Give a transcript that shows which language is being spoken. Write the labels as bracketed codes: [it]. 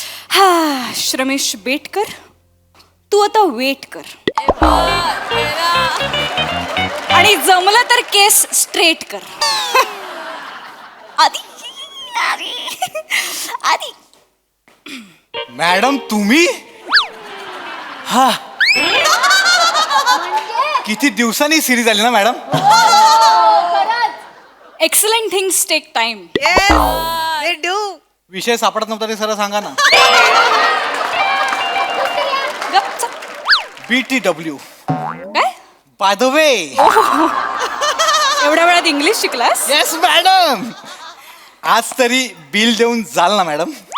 [mr] हा रमेश, वेट कर. तू आता वेट कर आणि जमलं तर केस स्ट्रेट कर. आधी आधी. मॅडम तुम्ही? हा, किती दिवसांनी सिरीज आली ना madam. [en] Excellent things take time. [mr] विषय सापडत नव्हता ते सरळ सांगा ना. [en] BTW. [mr] काय? [en] By the way. [mr] एवढ्या वेळात इंग्लिश शिकलास? Yes madam. आज तरी बिल देऊन जाल ना मॅडम?